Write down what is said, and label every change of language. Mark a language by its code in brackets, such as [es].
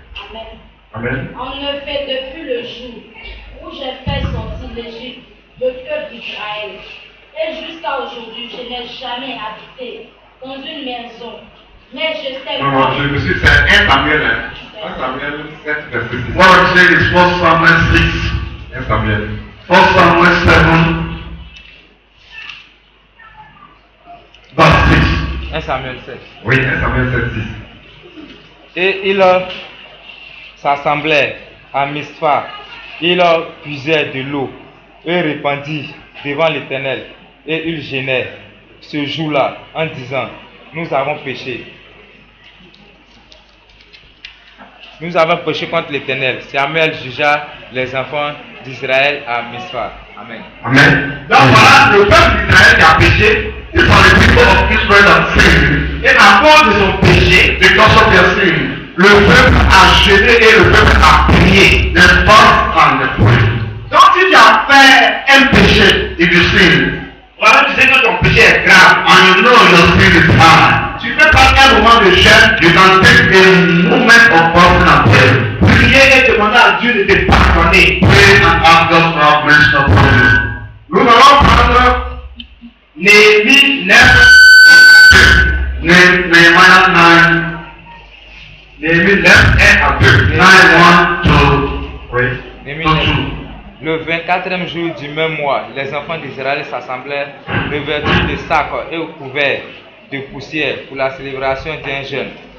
[fr] Amen. Amen. En effet, depuis le jour où j'ai fait sortir l'Égypte, le peuple d'Israël, et jusqu'à aujourd'hui, je n'ai jamais habité dans une maison, mais je sais Non, non, je me suis fait 1 Samuel, hein? 1 Samuel 7, verset 6. [en] What I'm saying is 1 Samuel 6. 1 Samuel. 1 Samuel 7 verse 6. 1 Samuel 7. [fr] Oui, 1 Samuel 7, 6. Et ils s'assemblaient à Mispa, ils puisaient de l'eau et répandirent devant l'Éternel, et ils gênaient ce jour-là en disant: Nous avons péché. Nous avons péché contre l'Éternel. Samuel jugea les enfants d'Israël à Mispa. Amen. Amen. Donc voilà, le peuple d'Israël qui a péché, [en] These are the people of Israel that sinned. [fr] et à cause de son péché, [en] Because of their sin, [fr] le peuple a jeûné et le peuple a prié. [en] they fast and they pray. [fr] Donc si tu as fait un péché, [en] If you sin, [fr] voilà, tu sais que ton péché est grave. [en] and you know your sin is high, [fr] Tu peux prendre un moment de jeûne, [en] you can take a moment of fasting and pray. [fr] prier et demander à Dieu de te pardonner. [en] Pray and ask God to have mercy upon you. [fr] Nous allons prendre Néhémie 9, [en] Nehemiah 9, [fr] Néhémie 9, 1 à 2. [en] 9, 1 to [fr] Oui. Néhémie [en] to 9, 2. [fr] Le 24e jour du même mois, les enfants d'Israël s'assemblèrent revêtus de sacs et couverts de poussière pour la célébration d'un jeûne.